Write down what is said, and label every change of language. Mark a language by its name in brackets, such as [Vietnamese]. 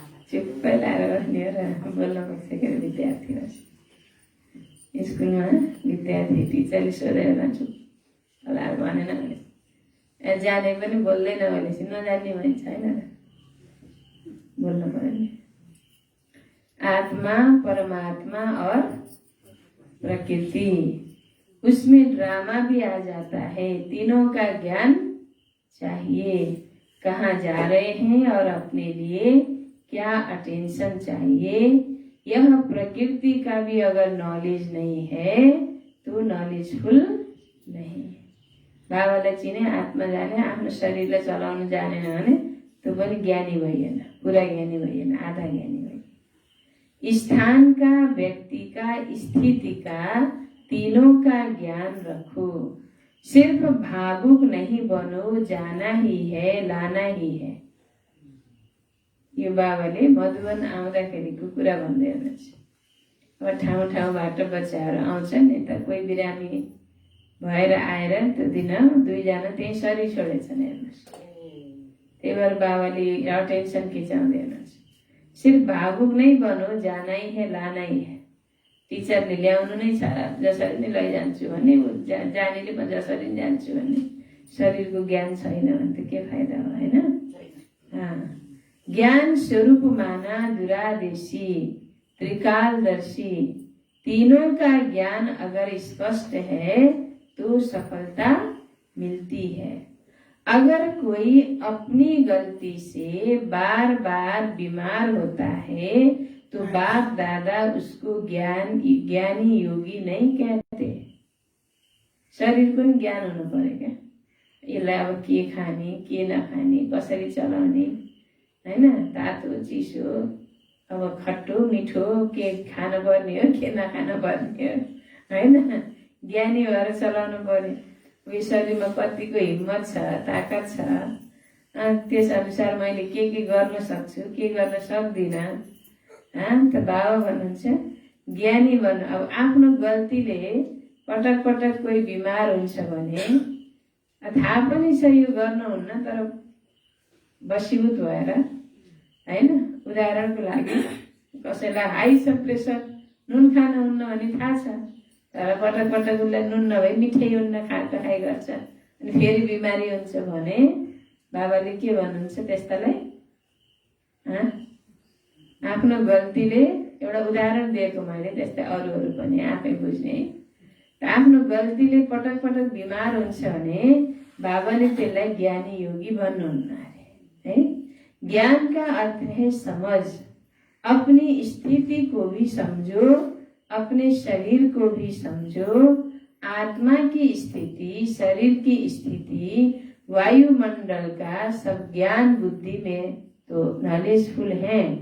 [Nepali] चुप्पै लाएर बस्ने र बोल्न बसेको विद्यार्थी स्कुलमा विद्यार्थी टिचरले सोधेर चुप्प लाएर भनेन भने जाने पनि बोल्दैन भनेपछि नजान्ने भन्छ होइन र, बोल्नु पर्यो नि। [Hindi] आत्मा, परमात्मा और प्रकृति, उसमें ड्रामा भी आ जाता है। तीनों का ज्ञान चाहिए, कहाँ जा रहे हैं और अपने लिए क्या अटेंशन चाहिए। यह प्रकृति का भी अगर नॉलेज नहीं है तो नॉलेजफुल नहीं। [Nepali] बाबालाई चिने, आत्मा जाने, आफ्नो शरीरलाई चलाउन जानेन भने त्यो पनि ज्ञानी भइएन, पुरा ज्ञानी भइएन, आधा ज्ञानी भइएन। [Hindi] स्थान का, व्यक्ति का, स्थिति का, तीनों का ज्ञान रखो। सिर्फ भावुक नहीं बनो, जाना ही है, लाना ही है। [Nepali] यो बाबाले मधुवन आउँदाखेरिको कुरा भन्दै हुनुहुन्छ। अब ठाउँ ठाउँबाट बच्चाहरू आउँछन्, यता कोही बिरामी भएर आएर त्यो दिन 2 जना त्यही शरीर छोडेछन्। हेर्नुहोस्, त्यही भएर बाबाले अटेन्सन खिचाउँदै हुनुहुन्छ। [Hindi] सिर्फ भावुक नै बनो, जाना ही है, लाना ही है। [Nepali] टिचरले ल्याउनु नै छ, जसरी नै लैजान्छु भन्ने, जानेले म जसरी नै जान्छु भन्ने, शरीरको ज्ञान छैन भने त के फाइदा हो, होइन? [Hindi] ज्ञान स्वरूप माना, दुरादेशी, त्रिकालदर्शी, तीनों का ज्ञान अगर स्पष्ट है तो सफलता मिलती है। अगर कोई अपनी गलती से बार बार बीमार होता है तो बाप दादा उसको ज्ञानी योगी नहीं कहते। [Nepali] शरीर को ज्ञान होनु पर्यो क्या, यसलाई अब के खाने, के नखाने, कसरी चलाउने, हैन? तातो चिसो, अब खट्टो मिठो के खान पर्ने हो, के नखान पर्ने हो, हैन? ज्ञानी भएर चलाउनु पर्यो। उयो शरीरमा कतिको हिम्मत छ, ताकत छ, त्यस अनुसार मैले के गर्न सक्छु, के गर्न सक्दिनँ। त बाबा भन्नुहुन्छ ज्ञानी बन्नु। अब आफ्नो गल्तीले पटक पटक कोही बिमार हुन्छ भने थाहा पनि छ यो गर्नुहुन्न, तर बसीभूत भएर, हैन? उदाहरणको लागि कसैलाई हाई छ प्रेसर, नुन खानुहुन्न भने थाहा छ, तर पटक पटक उसलाई नुन नभए मिठाई हुन्न खाइ गर्छ, अनि फेरि बिमारी हुन्छ भने बाबाले के भन्नुहुन्छ त्यस्तालाई? आफ्नो गल्तीले, एउटा उदाहरण दिएको मैले, त्यस्तै अरूहरू पनि आफै बुझ्ने। आफ्नो गल्तीले पटक पटक बिमार हुन्छ भने बाबाले त्यसलाई ज्ञानी योगी भन्नुहुन्न अरे, है? [Hindi] ज्ञान का अर्थ है समझ। अपनी स्थिति को भी समझो, अपने शरीर को भी समझो। आत्मा की स्थिति, शरीर की स्थिति, वायुमंडल का सब ज्ञान बुद्धि में तो नॉलेजफुल है।